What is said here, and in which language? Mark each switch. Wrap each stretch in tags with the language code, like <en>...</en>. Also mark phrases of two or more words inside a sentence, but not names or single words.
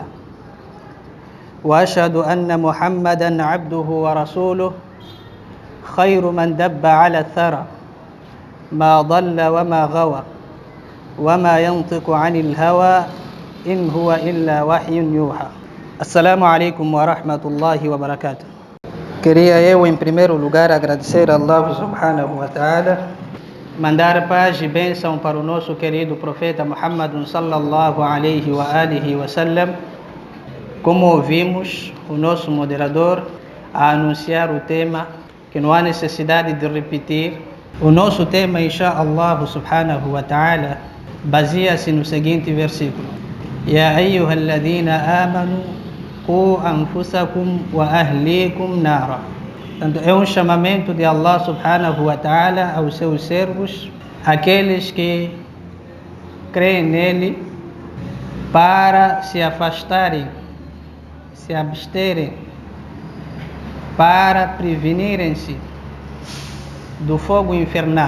<ar>وأشهد أن محمدًا عبده ورسوله خير من دب على الثرى ما ضل وما غوى وما ينطق عن الهوى إن هو إلا وحي يوحى. السلام عليكم ورحمة الله وبركاته.</ar> <pt>Queria eu, em primeiro lugar, agradecer a Allah</pt> <ar>سبحانه وتعالى,</ar> <pt>mandar paz e bênção para o nosso querido profeta Muhammad</pt> <ar>صلى الله عليه وآله وسلم.</ar> <pt>Como ouvimos o nosso moderador a anunciar o tema, que não há necessidade de repetir, o nosso tema,</pt> <ar>إن شاء الله سبحانه وتعالى,</ar> <pt>baseia-se no seguinte versículo:</pt> <ar>يا أيها الذين آمنوا قوا أنفسكم وأهليكم نارا.</ar> <pt>Portanto, é um chamamento de Allah</pt> <ar>سبحانه وتعالى</ar> <pt>aos seus servos, aqueles que creem nele, para se afastarem, se absterem, para prevenirem-se do fogo infernal.</pt>